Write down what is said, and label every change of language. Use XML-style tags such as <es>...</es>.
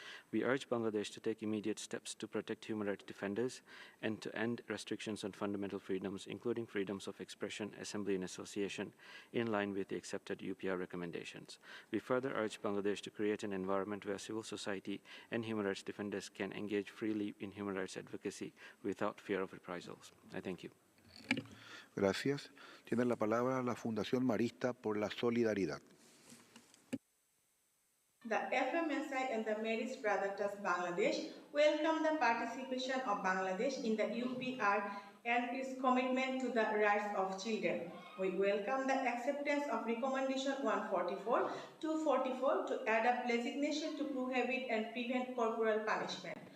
<en>We urge Bangladesh to take immediate steps to protect human rights defenders and to end restrictions on fundamental freedoms, including freedoms of expression, assembly, and association, in line with the accepted UPR recommendations. We further urge Bangladesh to create an environment where civil society and human rights defenders can engage freely in human rights advocacy without fear of reprisals. I thank you.</en> <es>Gracias. Tiene la palabra la Fundación Marista por la Solidaridad.</es> <en>The FMSI and the Marist Brother Trust Bangladesh welcome the participation of Bangladesh in the UPR and its commitment to the rights of children. We welcome the acceptance of Recommendation 144-244 to adopt legislation to prohibit and prevent corporal punishment.</en>